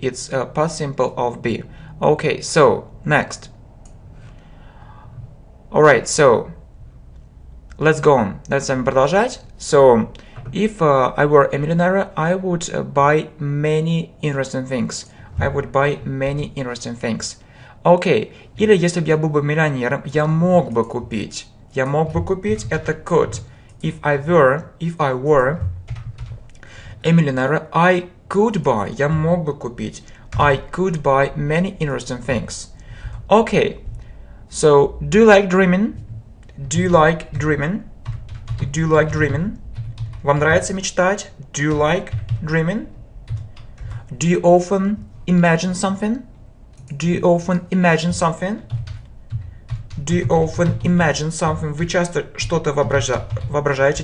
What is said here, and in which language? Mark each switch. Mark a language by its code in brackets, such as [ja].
[en] It's past simple of be. Okay, so next. Alright, so let's go on. Let's [ru] продолжать. [en] So if I were a millionaire, I would buy many interesting things. I would buy many interesting things. [ru] Okay, или если бы я был бы миллионером, я мог бы купить. Я мог бы купить это could. [en] If I were a millionaire, I could buy. [ru] Я мог бы купить. [en] I could buy many interesting things. Okay, so do you like dreaming? Do you like dreaming? Do you like dreaming? [ru] Вам нравится мечтать? [en] Do you like dreaming? Do you often imagine something? Do you often imagine something? Do you often imagine something? [ru] Вы часто что-то воображаете?